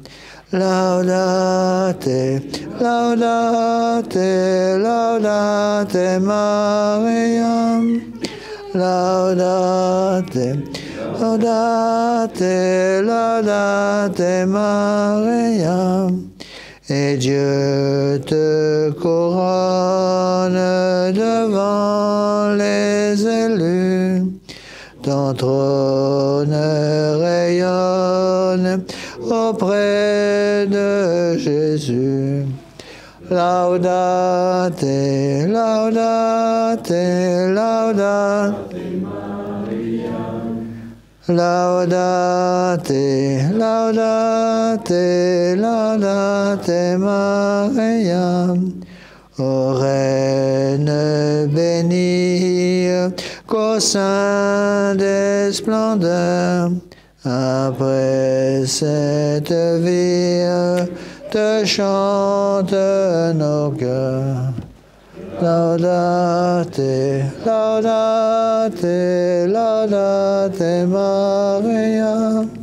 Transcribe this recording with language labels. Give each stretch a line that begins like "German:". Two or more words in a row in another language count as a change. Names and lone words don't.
Latin: Laudate, laudate, laudate Mariam. Laudate, laudate, laudate Mariam.
French: Et Dieu te couronne devant les élus. Ton trône rayonne auprès de Jésus.
Latin: Laudate, laudate, laudate Laudate, laudate, laudate Mariam.
French: Ô Reine bénie, qu'au sein des splendeurs, après cette vie, te chantent nos cœurs.
Latin: Laudate, laudate, laudate Maria.